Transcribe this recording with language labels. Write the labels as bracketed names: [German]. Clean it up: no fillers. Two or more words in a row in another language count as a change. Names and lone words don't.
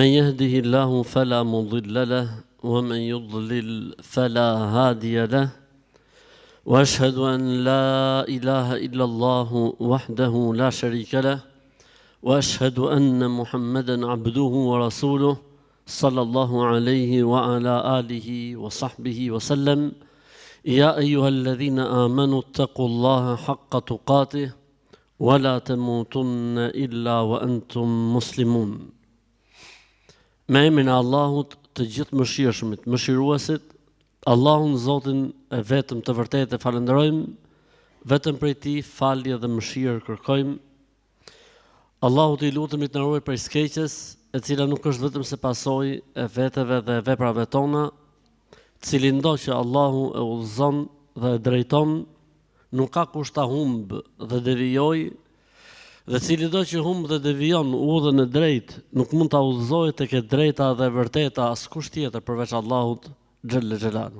[Arabic] يهده الله فلا مضل له ومن يضلل فلا هادي له وأشهد أن لا إله إلا الله وحده لا شريك له وأشهد أن محمدا عبده ورسوله صلى الله عليه وعلى آله وصحبه وسلم يا أيها الذين آمنوا اتقوا الله حق تقاته ولا تموتن إلا وأنتم مسلمون. [Albanian] Me emrin e Allahut të gjithë mëshirshmit, mëshiruesit, Allahun Zotin e vetëm të vërtetë e falenderojmë, vetëm prej Tij falje dhe mëshirë kërkojmë. Allahut I lutemi të na ruaj prej skeqjes, e cila nuk është vetëm se pasojë e veteve dhe veprave tona, cili ndo që Allahu e udhëzon dhe e drejton, nuk ka kusht ta humb dhe devijoj, dhe cili do që humb dhe devijon udhën e drejtë, nuk mund ta udhëzojë tek e drejta dhe e vërteta askush tjetër përveç Allahut [Arabic] جل جلاله.